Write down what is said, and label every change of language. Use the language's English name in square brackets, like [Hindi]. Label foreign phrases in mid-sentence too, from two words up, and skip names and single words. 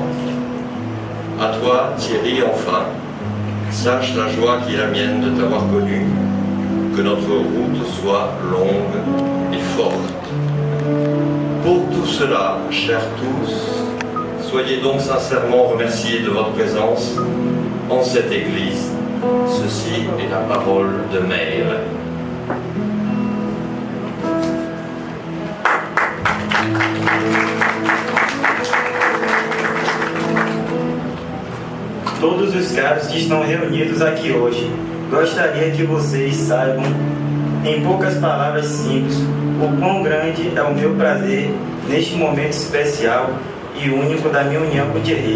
[French] À toi, Thierry, enfin, sache la joie qui est la mienne de t'avoir connu, que notre route soit longue et forte. Pour tout cela, chers tous, soyez donc sincèrement remerciés de votre présence en cette église. Ceci est la parole de Meir. [Portuguese] Todos os caros que estão reunidos aqui hoje, gostaria que vocês saibam, em poucas palavras simples, o quão grande é o meu prazer neste momento especial e único da minha união com o Thierry.